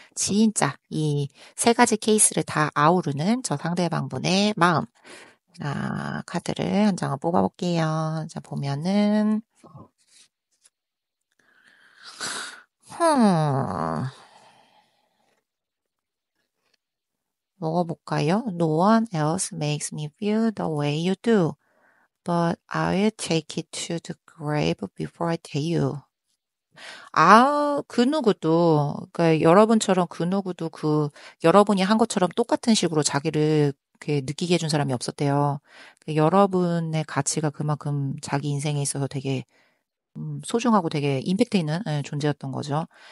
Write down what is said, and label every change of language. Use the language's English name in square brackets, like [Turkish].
[Korean] 진짜 이 세 가지 케이스를 다 아우르는 저 상대방분의 마음. 카드를 한 장을 뽑아볼게요. 자, 보면은, 흠, 먹어볼까요? [English] No one else makes me feel the way you do. But I'll take it to the grave before I tell you. [Korean] 그 누구도, 그러니까 여러분처럼 그 누구도 여러분이 한 것처럼 똑같은 식으로 자기를 이렇게 느끼게 해준 사람이 없었대요. 여러분의 가치가 그만큼 자기 인생에 있어서 되게 소중하고 되게 임팩트 있는 예, 존재였던 거죠.